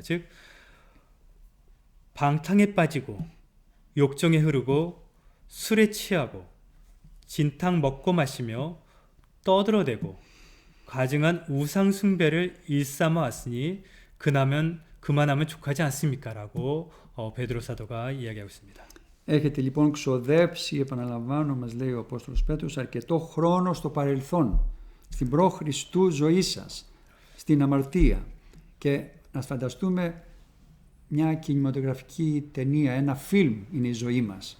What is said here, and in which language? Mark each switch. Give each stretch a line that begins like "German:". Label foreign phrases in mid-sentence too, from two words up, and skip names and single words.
Korean: 즉 방탕에 빠지고 욕정에 흐르고 술에 취하고 진탕 먹고 마시며 떠들어대고 가증한 우상 숭배를 일삼아 왔으니 그만하면 족하지 않습니까? 라고 베드로 사도가 이야기하고 있습니다.
Greek: Έχετε λοιπόν ξοδέψει, επαναλαμβάνω, μας λέει ο Απόστολος Πέτρος, αρκετό χρόνο στο παρελθόν, στην προ-Χριστού ζωή σας, στην αμαρτία. Και να φανταστούμε μια κινηματογραφική ταινία, ένα φιλμ είναι η ζωή μας.